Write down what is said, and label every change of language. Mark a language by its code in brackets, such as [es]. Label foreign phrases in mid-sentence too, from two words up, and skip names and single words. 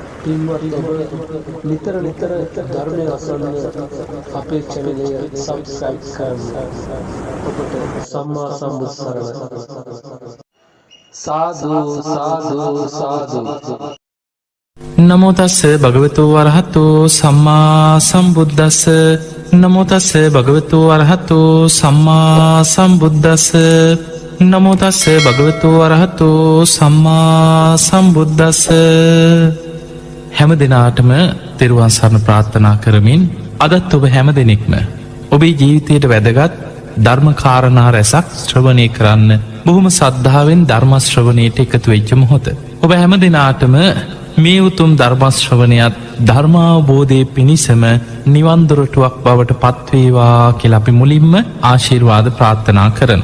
[si] පින්වත් ඔබ නිතර නිතර ධර්මය අසන්න අපේ channel එක subscribe කරන්න. ඔබට සම්මා සම්බුත් සරණයි. සාදු සාදු සාදු. [pi] නමෝ තස්ස භගවතු වරහතු සම්මා සම්බුද්දස්ස. නමෝ තස්ස භගවතු වරහතු සම්මා සම්බුද්දස්ස. නමෝ තස්ස භගවතු වරහතු සම්මා සම්බුද්දස්ස. [si] හැම දිනාටම තෙරුවන් සරණ ප්‍රාර්ථනා කරමින් අදත් ඔබ හැම දෙනෙක්ම ඔබේ ජීවිතයට වැදගත් ධර්ම කාරණා රැසක් ශ්‍රවණය කරන්න බොහොම සද්ධාවෙන් ධර්ම ශ්‍රවණයට එකතු වෙච්ච මොහොත. ඔබ හැම දිනාටම මේ උතුම් ධර්ම ශ්‍රවණයත් ධර්මාවබෝධය පිණිසම නිවන් දොරටුවක් බවට පත්වේවා කියලා අපි මුලින්ම ආශිර්වාද ප්‍රාර්ථනා කරන.